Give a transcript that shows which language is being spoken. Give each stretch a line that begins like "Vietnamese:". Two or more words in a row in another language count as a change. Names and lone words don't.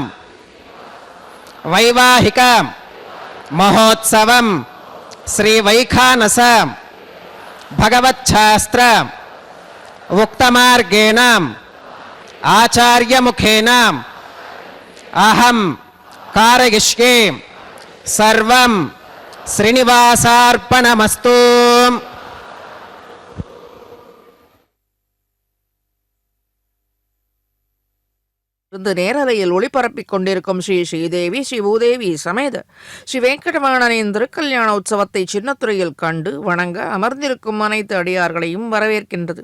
Sanskrit: वैवाहिक महोत्सवं श्री वैखानस भगवच्छास्त्र उक्तमार्गेण आचार्य मुखेन अहं कारयिष्ये सर्वं श्रीनिवासार्पणमस्तु.
Tamil: நேரலையில் ஒளிபரப்பிக் கொண்டிருக்கும் ஸ்ரீ ஸ்ரீதேவி ஸ்ரீ பூதேவி சமேத ஸ்ரீ வெங்கடவாணனின் திருக்கல்யாண உற்சவத்தை சின்னத்துறையில் கண்டு வணங்க அமர்ந்திருக்கும் அனைத்து அடியார்களையும் வரவேற்கின்றது.